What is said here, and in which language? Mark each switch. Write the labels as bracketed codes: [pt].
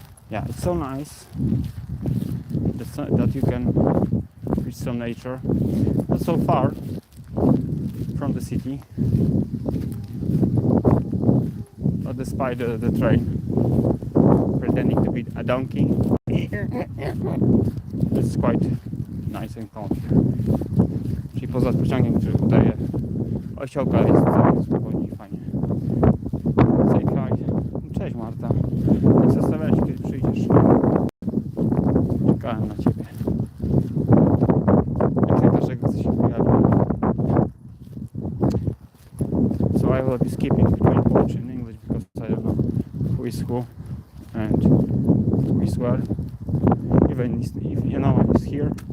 [en] Yeah, it's so nice that you can reach some nature, not so far from the city, but despite the train pretending to be a donkey, it's quite nice and calm here. [pl] Czyli poza pociągiem, który udaje osiołka, jest całkiem spokojnie i fajnie. [en] Say hi. [pl] Cześć Marta. Jak zastanawiałem się, kiedy przyjdziesz. Czekałem na ciebie. Jak najbardziej chce się pojawić. [en] So I will be skipping between Polish and English because I don't know who is who and who is where. Even if no one is here.